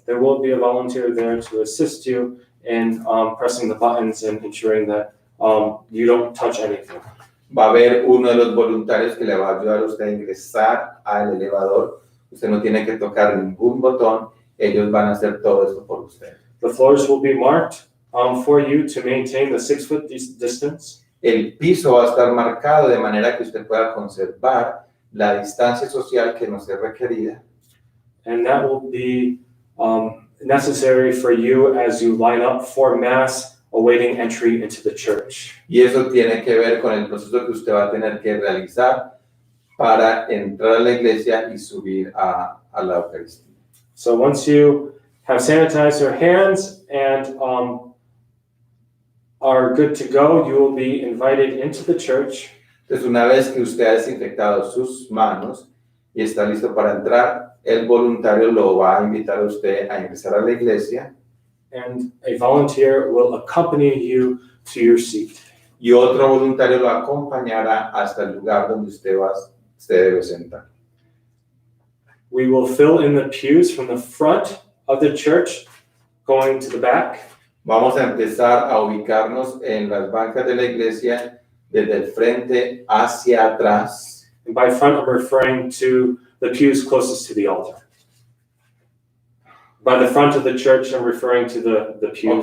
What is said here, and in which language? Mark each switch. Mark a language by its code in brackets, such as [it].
[en] there will be a volunteer there to assist you in pressing the buttons and ensuring that you don't touch anything. [es] va a haber uno de los voluntarios que le va a ayudar a usted a ingresar al elevador. Usted no tiene que tocar ningún botón, ellos van a hacer todo esto por usted. [en] The floors will be marked for you to maintain the 6-foot distance. [es] El piso va a estar marcado de manera que usted pueda conservar la distancia social que nos es requerida. [en] And that will be necessary for you as you line up for Mass, awaiting entry into the church. [es] Y eso tiene que ver con el proceso que usted va a tener que realizar para entrar a la iglesia y subir a la Eucaristía. [en] So once you have sanitized your hands and are good to go, you will be invited into the church. [es] Entonces, una vez que usted ha desinfectado sus manos y está listo para entrar, el voluntario lo va a invitar a usted a ingresar a la iglesia. [en] And a volunteer will accompany you to your seat. [es] Y otro voluntario lo acompañará hasta el lugar donde usted debe sentar. [en] We will fill in the pews from the front of the church, going to the back. [es] Vamos a empezar a ubicarnos en las bancas de la iglesia desde el frente hacia atrás. [en] And by front, I'm referring to the pews closest to the altar. By the front of the church, I'm referring to the pews.